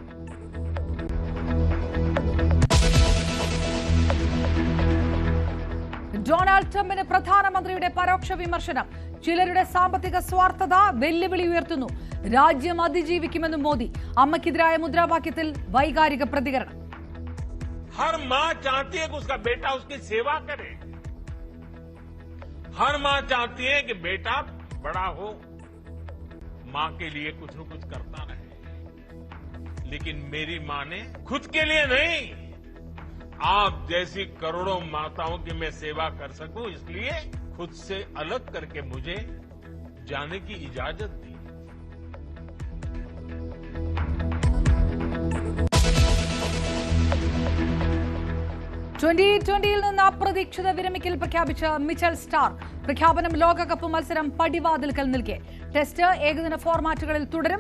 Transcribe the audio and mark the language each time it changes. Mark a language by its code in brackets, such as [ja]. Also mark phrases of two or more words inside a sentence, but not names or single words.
[ml] ഡൊണാൾഡ് ട്രംപിന് പ്രധാനമന്ത്രിയുടെ പരോക്ഷ വിമർശനം. ചിലരുടെ സാമ്പത്തിക സ്വാർത്ഥത വെല്ലുവിളി ഉയർത്തുന്നു. രാജ്യം അതിജീവിക്കുമെന്നും മോദി. അമ്മയ്ക്കെതിരായ മുദ്രാവാക്യത്തിൽ വൈകാരിക പ്രതികരണം. [hi] हर मां चाहती है कि उसका बेटा उसकी सेवा करे. हर मां चाहती है कि बेटा बड़ा हो, मां के लिए कुछ न कुछ करता रहे. लेकिन मेरी मां ने खुद के लिए नहीं, आप जैसी करोड़ों माताओं की मैं सेवा कर सकूं इसलिए खुद से अलग करके मुझे जाने की इजाजत दी. [ml] T20-യിൽ നിന്ന് അപ്രതീക്ഷിത വിരമിക്കൽ പ്രഖ്യാപിച്ച മിച്ചൽ സ്റ്റാർക്ക്. പ്രഖ്യാപനം ലോകകപ്പ് മത്സരം പടിവാതിൽക്കൽ നിൽക്കെ. ടെസ്റ്റ് ഏകദിന ഫോർമാറ്റുകളിൽ തുടരും.